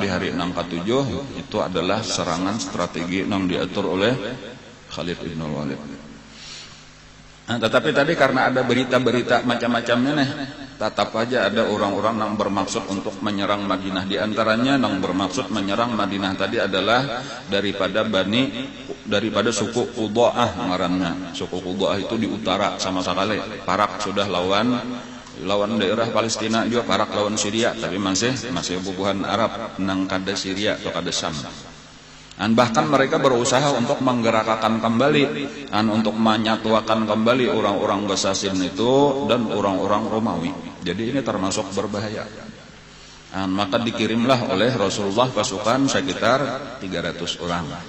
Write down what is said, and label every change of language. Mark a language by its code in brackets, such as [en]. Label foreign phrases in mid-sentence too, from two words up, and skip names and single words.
[id] Di hari nang ke-7 itu adalah serangan strategi nang diatur oleh Khalid bin Walid. Nah, tetapi tadi karena ada berita-berita macam-macamnya nih, tetap aja ada orang-orang yang bermaksud untuk menyerang Madinah. Di antaranya yang bermaksud menyerang Madinah tadi adalah daripada suku Qudaah ngarannya. Suku Qudaah itu di utara sama sekali. [bjn] Parak sudah lawan daerah Palestina juga, parak lawan Syria, tapi masih bubuhan Arab nang kada Syria atau kada Syam. [id] Dan bahkan mereka berusaha untuk menggerakkan kembali dan untuk menyatukan kembali orang-orang Basasin itu dan orang-orang Romawi. Jadi ini termasuk berbahaya. Dan maka dikirimlah oleh Rasulullah pasukan sekitar 300 orang.